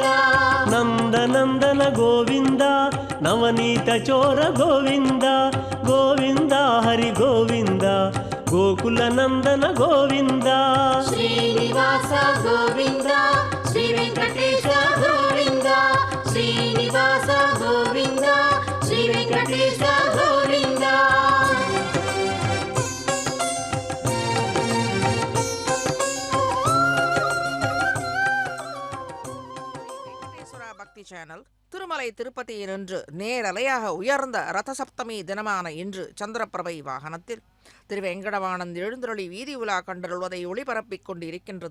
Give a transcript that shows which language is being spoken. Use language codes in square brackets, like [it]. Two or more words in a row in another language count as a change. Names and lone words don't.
[kn] ನಂದನಂದನ ಗೋವಿಂದ ನವನೀತ ಚೋರ ಗೋವಿಂದ ಗೋವಿಂದ ಹರಿ ಗೋವಿಂದ ಗೋಕುಲ ನಂದನ ಗೋವಿಂದ ಶ್ರೀನಿವಾಸ ಗೋವಿಂದ ಶ್ರೀ ವೆಂಕಟೇಶ ಗೋವಿಂದ ಶ್ರೀನಿವಾಸ ಗೋವಿಂದ ಶ್ರೀ ವೆಂಕಟೇಶ ಗೋವಿಂದ [ta] பக்தி சேனல் திருமலை திருப்பதியினின்று நேரலையாக உயர்ந்த ரதசப்தமி தினமான இன்று சந்திரபிரபை வாகனத்தில் திரு வெங்கடவானந்த் எழுந்தருளி வீதி உலா கண்டருள்வதை ஒளிபரப்பிக் கொண்டு இருக்கின்றது.